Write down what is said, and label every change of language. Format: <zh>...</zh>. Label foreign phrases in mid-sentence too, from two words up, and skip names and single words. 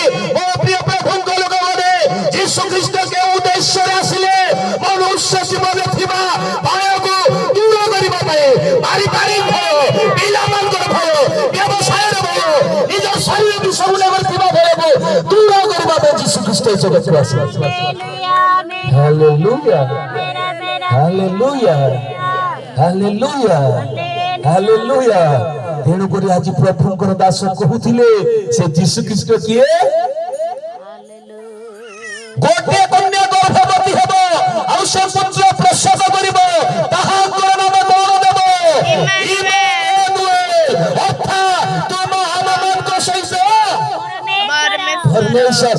<or>ମୋ ପ୍ରିୟ ପ୍ରଭୁଙ୍କ ଲୋକମାନେ, ଯୀଶୁ ଖ୍ରୀଷ୍ଟ କେଉଁ ଉଦ୍ଦେଶ୍ୟରେ ଆସିଲେ? ମନୁଷ୍ୟ ଜୀବନରେ ଥିବା ଭୟକୁ ଦୂର କରିବା ପାଇଁ। ପାରିବାରିକ ଭୟ, ପିଲାମାନଙ୍କର ଭୟ, ବ୍ୟବସାୟର ଭୟ, ନିଜ ଶରୀର ବିଷୟରେ ଥିବା ଭୟକୁ ଦୂର କରିବା ପାଇଁ ଯୀଶୁ ଖ୍ରୀଷ୍ଟ</or> <bn>এই জগতে আসে। হালেলুয়া, হালেলুয়া, হালেলুয়া, হালেলুয়া।</bn> <or>তেଣୁକରି ଆଜି ପ୍ରଭୁଙ୍କର ଦାସ କହୁଥିଲେ, ସେ ଯୀଶୁ ଖ୍ରୀଷ୍ଟ କିଏ? ଗୋଟିଏ କନ୍ୟା ଗର୍ଭବତୀ ହେବ, ଆଉ ସେ ପୁତ୍ର ପ୍ରସବ କରିବ, ତାହାଙ୍କର ନାମ କଣ ଦେବ? ଇମ୍ମାନୁଏଲ। ଅର୍ଥାତ୍ ତୁମ ଆମମାନଙ୍କ ସହିତ ପରମେଶ୍ୱର।</or>